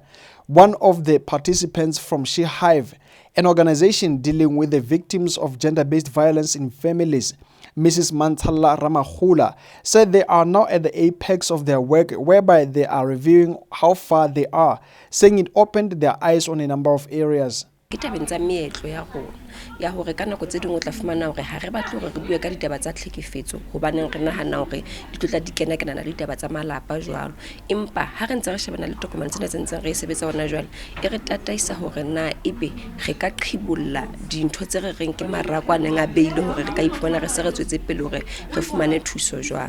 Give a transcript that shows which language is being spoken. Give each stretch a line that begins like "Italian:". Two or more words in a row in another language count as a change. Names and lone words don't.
English: One of the participants from She Hive, an organization dealing with the victims of gender-based violence in families, Mrs. Mantala Ramahula, said they are now at the apex of their work, whereby they are reviewing how far they are, saying it opened their eyes on a number of areas.
Southern Sotho: ya hore ka nako tse dingwe o tla fumana hore ha re batle hore re bue ka ditaba tsa tlhekefetso hobaneng re nahana hore di tlotla di kena le ditaba tsa malapa jwalo, empa ha re ntse re shebana le tokomane tsena tse ntseng re sebetsa hona jwale e re tataisa hore na ebe re ka qhibolla dintho tse re reng ke marakwaneng a beile hore re ka iphumana re se re tswetse pele hore re fumane thuso jwang.